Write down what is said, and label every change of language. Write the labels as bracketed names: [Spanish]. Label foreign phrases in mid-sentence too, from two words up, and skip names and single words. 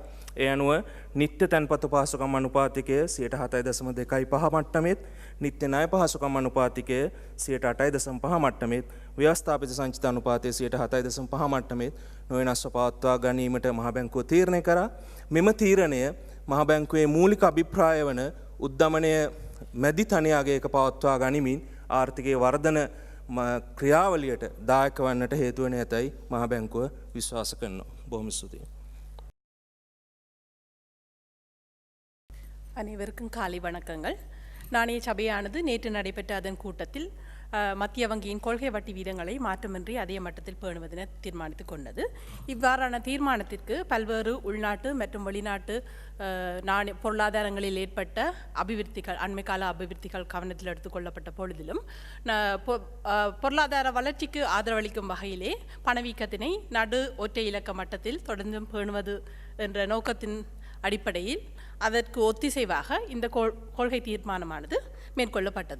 [Sinhala] ඒ අනුව නිත්‍ය තැන්පතු පහසුකම් අනුපාතිකය 7.2.5 මට්ටමෙත්, නිත්‍ය ණය පහසුකම් අනුපාතිකය 8.5 මට්ටමෙත්, ව්‍යවස්ථාපිත සංචිත අනුපාතය 7.5 මට්ටමෙත් නොවෙනස්ව පවත්වා ගැනීමට මහා බැංකුව තීරණය කරා. මෙම තීරණය මහා බැංකුවේ මූලික අභිප්‍රාය වන උද්දමනය මැදි තනියාගයක පවත්වා ගනිමින් ආර්ථිකයේ වර්ධන ක්‍රියාවලියට දායක වන්නට හේතු වෙන ඇතයි මහා බැංකුව විශ්වාස කරනවා. බොහොම ස්තුතියි. [Tamil] அனைவருக்கும் காலை வணக்கங்கள். நாணய சபையானது நேற்று நடைபெற்ற அதன் கூட்டத்தில் மத்திய வங்கியின் கொள்கை வட்டி வீதங்களை மாற்றமின்றி அதே மட்டத்தில் பேணுவதென தீர்மானித்துக் கொண்டது. இவ்வாறான தீர்மானத்திற்கு பல்வேறு உள்நாட்டு மற்றும் வெளிநாட்டு பொருளாதாரங்களில் ஏற்பட்ட அபிவிருத்திகள், அண்மைக்கால அபிவிருத்திகள் கவனத்தில் எடுத்துக்கொள்ளப்பட்ட பொழுதிலும் பொருளாதார வளர்ச்சிக்கு ஆதரவளிக்கும் வகையிலே பணவீக்கத்தினை நடு ஒற்றை இலக்க மட்டத்தில் தொடர்ந்தும் பேணுவது என்ற நோக்கத்தின் அடிப்படையில் அதற்கு ஒத்திசைவாக இந்த கொள்கை தீர்மானமானது மேற்கொள்ளப்பட்டது.